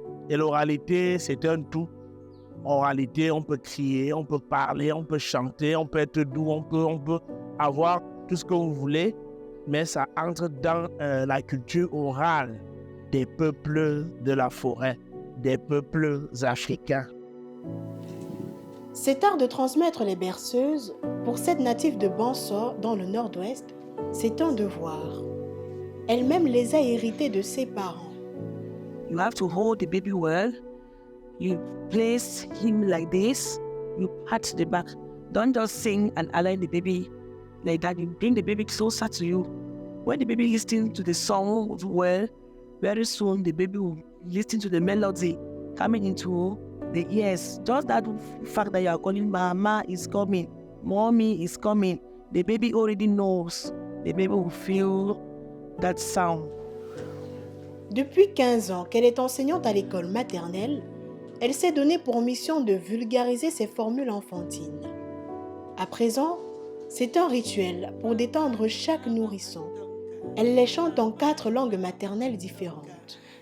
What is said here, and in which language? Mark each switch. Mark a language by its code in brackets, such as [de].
[fr] Et l'oralité, c'est un tout. Oralité, on peut crier, on peut parler, on peut chanter, on peut être doux, on peut avoir tout ce que vous voulez, mais ça entre dans la culture orale des peuples de la forêt, des peuples africains. Cet art de transmettre les berceuses, pour cette native de Bansor dans le nord-ouest, c'est un devoir. Elle-même les a hérités de ses parents. [en] You have to hold the baby well. You place him like this. You pat the back. Don't just sing and align the baby like that. You bring the baby closer to you. When the baby listens to the song well, very soon the baby will listen to the melody coming into the ears. Just that fact that you are calling Mama is coming, Mommy is coming. The baby already knows. The baby will feel that sound. [fr] Depuis 15 ans qu'elle est enseignante à l'école maternelle, elle s'est donnée pour mission de vulgariser ses formules enfantines. À présent, c'est un rituel pour détendre chaque nourrisson. Elle les chante en 4 langues maternelles différentes.